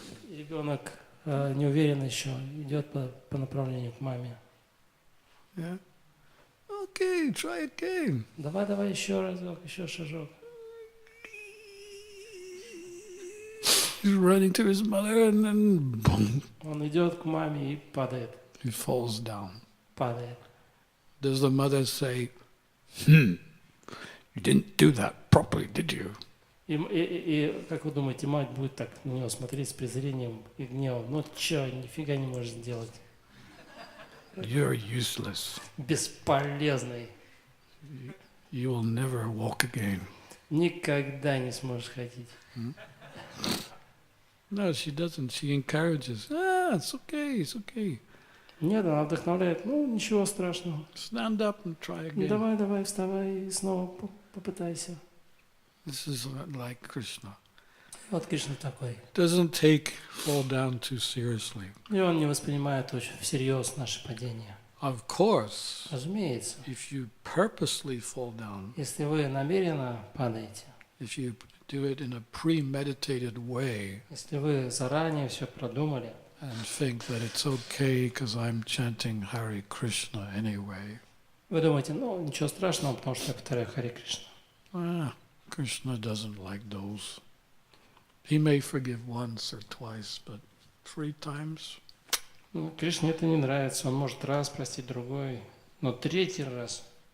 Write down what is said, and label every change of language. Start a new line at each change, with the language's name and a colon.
Russian: Ребенок не уверен еще, идет по направлению к маме.
English: Yeah. Okay, try again.
Russian: Давай еще разок, еще шажок.
English: He's running to his mother and then boom,
Russian: Он идет к маме и падает.
English: he falls down.
Russian: Падает.
English: Does the mother say, you didn't do that properly, did you?
Russian: И как вы думаете, мать будет так на него смотреть с презрением и гневом? Ну чё, нифига не можешь сделать.
English: You're useless.
Russian: Бесполезный.
English: You will never walk again.
Russian: Никогда не сможешь ходить.
English: No, she doesn't. She encourages. It's okay.
Russian: Нет, она вдохновляет. Ну, ничего страшного.
English: Stand up and try again.
Russian: Давай, вставай и снова попытайся.
English: This is like Krishna.
Russian: Вот Кришна такой.
English: Doesn't take fall down too seriously.
Russian: И он не воспринимает очень всерьез наше падение.
English: Of course,
Russian: Разумеется.
English: if you purposely fall down,
Russian: Если вы намеренно падаете,
English: if you do it in a premeditated way
Russian: если вы заранее все продумали,
English: and think that it's okay because I'm chanting Hare Krishna anyway,
Russian: вы думаете, ну, ничего страшного, потому что я повторяю Харе Кришна.
English: Krishna doesn't like those. He may forgive once or twice, but 3 times?
Russian: Ну, Кришне это не нравится. Он может раз простить, другой, но 3-й раз.